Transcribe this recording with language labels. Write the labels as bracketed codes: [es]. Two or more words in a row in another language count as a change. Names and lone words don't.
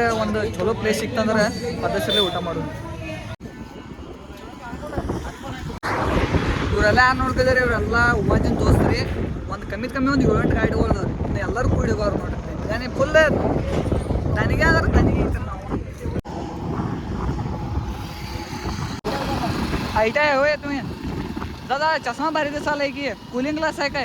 [kn] ಒಂದು ಚಲೋ ಪ್ಲೇಸ್ ಸಿಕ್ತಂದ್ರೆ ಪದ್ಧತಿಯಲ್ಲಿ ಊಟ ಮಾಡೋದು. ಇವರೆಲ್ಲ ಯಾರು ನೋಡ್ತಿದಾರೆ, ಇವರೆಲ್ಲ ಉಮಾಜಿನ ದೋಸ್ತ್ರಿ. ಒಂದು ಕಮ್ಮಿ ಒಂದು 7-8 ಗಾಡಿ ಹೋದವ್ರಿ. ಎಲ್ಲರೂ ಕೂಡಿ ಹೋಗೋರು ನೋಡ್ರಿ. ನನಗೆ ಫುಲ್ ತನಿಗೆ ಆದ್ರೆ ತನಿಗೆ ಐತ್ರಿ. [mr] ನಾವು ऐटा है होय तुम्ही दादा, चष्मा भारी दिसायला आहे की [en] cooling glass [mr] आहे काय?